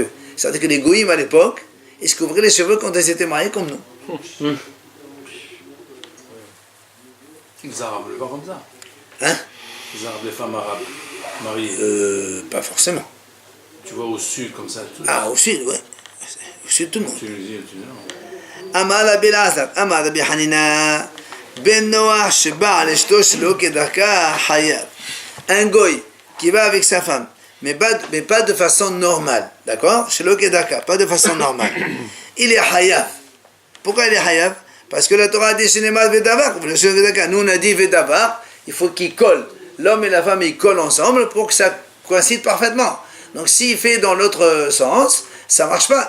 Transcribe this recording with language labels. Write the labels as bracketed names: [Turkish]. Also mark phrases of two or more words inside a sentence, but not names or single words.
[French] C'est-à-dire que les goïms à l'époque, ils se couvraient les cheveux quand ils étaient mariés comme nous. Les Arabes le voient comme ça. Hein? Les Arabes, les femmes arabes mariées. Pas forcément. Tu vois au sud comme ça. Tout au sud, ouais. Au sud, tout le monde. Tunisie, [Hebrew] אמר רבי אלעזר אמר רבי חנינא בן נח שבא על אשתו שלא כדרכה חייב. [French] Un goy qui va avec sa femme, mais pas de façon normale, d'accord? [Hebrew] שלא כדרכה, [French] pas de façon normale. Il est hayav. Pourquoi il est hayav? Parce que la Torah a dit [Hebrew] שנאמר ודבר. [French] Nous on a dit Vedavar, il faut qu'ils collent. L'homme et la femme ils collent ensemble pour que ça coïncide parfaitement. Donc s'il fait dans l'autre sens, ça ne marche pas.